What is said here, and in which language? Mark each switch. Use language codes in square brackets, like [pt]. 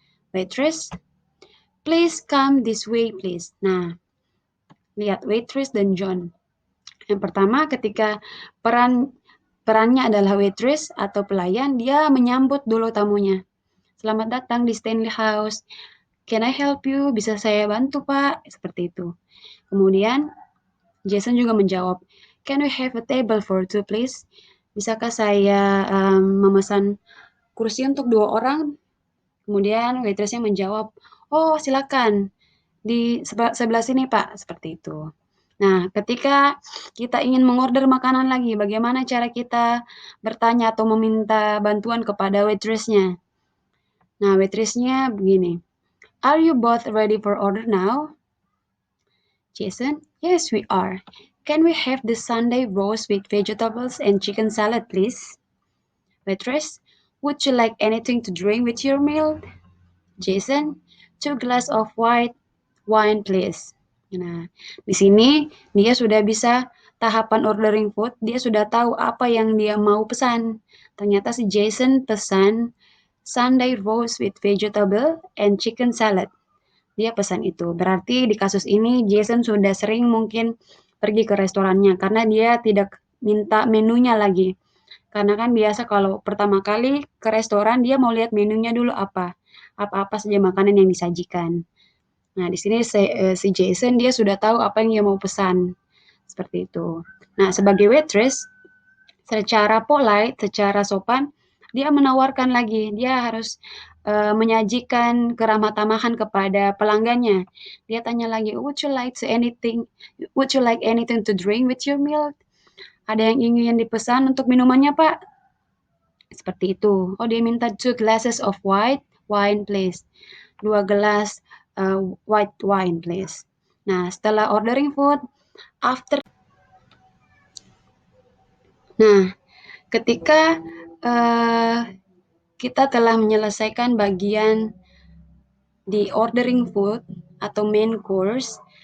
[en] Waitress, please come this way please. [id] Nah, lihat waitress dan John. Yang pertama ketika perannya adalah waitress atau pelayan, dia menyambut dulu tamunya. Selamat datang di Stanley House. [en] Can I help you? [id] Bisa saya bantu, Pak? Seperti itu. Kemudian Jason juga menjawab, [en] can we have a table for two, please? [id] Bisakah saya memesan kursi untuk 2 orang? Kemudian waitressnya menjawab, oh silakan di sebelah sini Pak, seperti itu. Nah, ketika kita ingin mengorder makanan lagi, bagaimana cara kita bertanya atau meminta bantuan kepada waitressnya? Nah, waitressnya begini, [en] are you both ready for order now? Jason, yes we are. Can we have the Sunday roast with vegetables and chicken salad, please? Waitress, would you like anything to drink with your meal? Jason, 2 glass of white wine, please. [id] Nah, di sini dia sudah bisa tahapan ordering food, dia sudah tahu apa yang dia mau pesan. Ternyata si Jason pesan Sunday roast with vegetable and chicken salad. Dia pesan itu. Berarti di kasus ini Jason sudah sering mungkin pergi ke restorannya karena dia tidak minta menunya lagi. Karena kan biasa kalau pertama kali ke restoran dia mau lihat menunya dulu apa saja makanan yang disajikan. Nah, di sini si Jason dia sudah tahu apa yang dia mau pesan. Seperti itu. Nah, sebagai waitress secara polite, secara sopan, dia menawarkan lagi. Dia harus menyajikan keramah tamahan kepada pelanggannya. Dia tanya lagi, [en] would you like anything to drink with your meal? [id] Ada yang ingin dipesan untuk minumannya, Pak? Seperti itu. [en] Oh, [id] dia minta [en] 2 glasses of white wine, please. 2 gelas white wine, please. [id] Nah, setelah ordering food, after. Nah, ketika kita telah menyelesaikan bagian di ordering food atau main course.